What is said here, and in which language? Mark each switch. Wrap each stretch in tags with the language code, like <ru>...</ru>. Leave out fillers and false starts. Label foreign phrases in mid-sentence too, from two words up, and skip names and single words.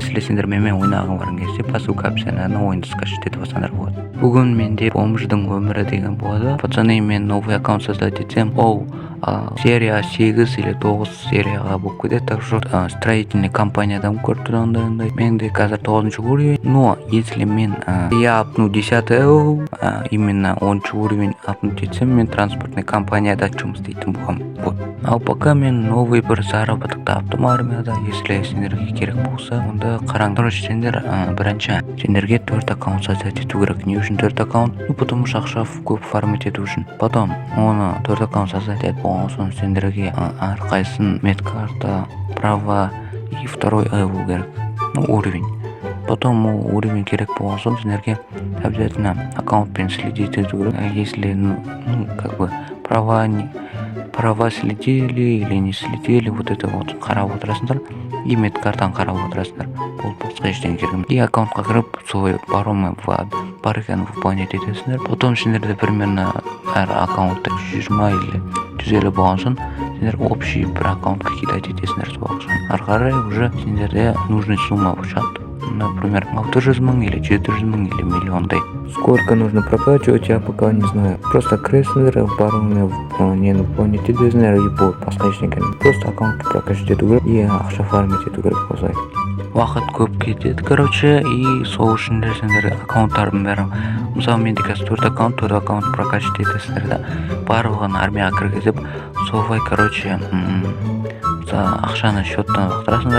<kk>Сендер менімен ойнағың барған кезде посылка опцияны ойынды скачать етіп алсаңдар болады. Бүгін менде бомждың өмірі деген болады. Пацаны, мен</kk> <ru>новый аккаунт создать</ru> <kk>етсем, ол серия 8 или 9 серияға болып кетеді.</kk> <ru>Так что строительный</ru> <kk>компаниядан көріп тұрғандай. Менде қазір 9 уровень.</kk> <ru>Но если</ru> <kk>мен</kk> <ru>я апну 10 именно 10 уровень апнуть</ru> <kk>етсем, мен транспортный компанияда жұмыс істейтін боламын.</kk> <ru>Вот.</ru> <kk>Ал пока мен новый бір заработок таптым армияда. Если сендерге керек болса, онда қараңдар. Сендер бірінші сендерге 4 аккаунт создать ету керек. Не үшін 4 аккаунт?</kk> <ru>Ну, потому что</ru> <kk>ақша көп фармить ету үшін. Потом оны 4</kk> <ru>аккаунт создать</ru> <kk>етіп болған соң сендерге әрқайсысын медкарта,</kk> <ru>права и второй level керек. Ну, уровень. Потом уровень</ru> <kk>керек болған соң сендерге обязательно аккаунтпен следить ету керек.</kk> <ru>Если, права следили или не следили, вот это вот</ru> <kk>қарап отырасыңдар,</kk> <ru>и</ru> <kk>медкартаны қарап отырасыңдар. Бұл басқа ештеңе керек. И аккаунтқа кіріп, солай паромы бар екенін выполнять етесіңдер. Потом сендерде примерно әр аккаунтта 120 или 150 болған соң сендер общий бір аккаунтқа кидать етесіңдер сол ақшаны. Ары қарай уже сендерде нужная сумма шығады. Например, 600 мың или 400 мың или миллиондай.</kk> <ru>Сколько нужно прокачивать, я пока не знаю.</ru> <kk>Просто крестер, паромы не выполнить етесіңдер, и бұл басқа ештеңе. Просто аккаунтты прокачать ету керек, и ақша фармить ету керек болса. Уақыт көп кетеді, короче, и сол үшін де сендер аккаунттардың бәрі. Мысалы, менде қазір 4 аккаунт прокачать етесіңдер да. Барлығын армияға кіргізіп, солай, короче, ақшаны счеттан лақтырасыңдар.</kk>